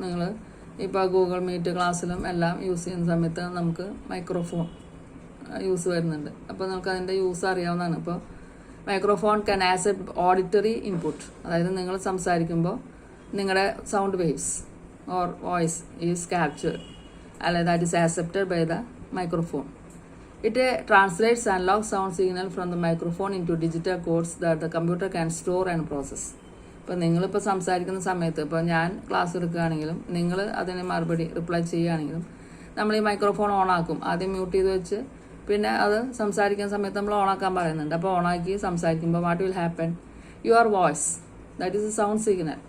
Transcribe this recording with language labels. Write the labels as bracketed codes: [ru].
[ml] നിങ്ങൾ ഇപ്പോൾ Google meet ക്ലാസ്സിലും എല്ലാം യൂസ് ചെയ്യുന്ന സമയത്ത് നമുക്ക് മൈക്രോഫോൺ യൂസ് വരുന്നുണ്ട്. അപ്പോൾ നമുക്ക് അതിൻ്റെ യൂസ് അറിയാവുന്നതാണ്. ഇപ്പോൾ [en] microphone can accept auditory input, [ml] അതായത് നിങ്ങൾ സംസാരിക്കുമ്പോൾ നിങ്ങളുടെ [en] sound waves or voice is captured, [ml] അല്ലെങ്കിൽ [en] that is accepted by the microphone. It translates analog sound signal from the microphone into digital codes that the computer can store and process. [ml] ഇപ്പോൾ നിങ്ങളിപ്പോൾ സംസാരിക്കുന്ന സമയത്ത്, ഇപ്പോൾ ഞാൻ ക്ലാസ് എടുക്കുകയാണെങ്കിലും നിങ്ങൾ അതിന് മറുപടി റിപ്ലൈ ചെയ്യുകയാണെങ്കിലും നമ്മൾ ഈ മൈക്രോഫോൺ ഓണാക്കും. ആദ്യം മ്യൂട്ട് ചെയ്ത് വെച്ച് പിന്നെ അത് സംസാരിക്കുന്ന സമയത്ത് നമ്മൾ ഓണാക്കാൻ പറയുന്നുണ്ട്. അപ്പോൾ ഓണാക്കി സംസാരിക്കുമ്പോൾ [en] What will happen, your voice that is a sound signal.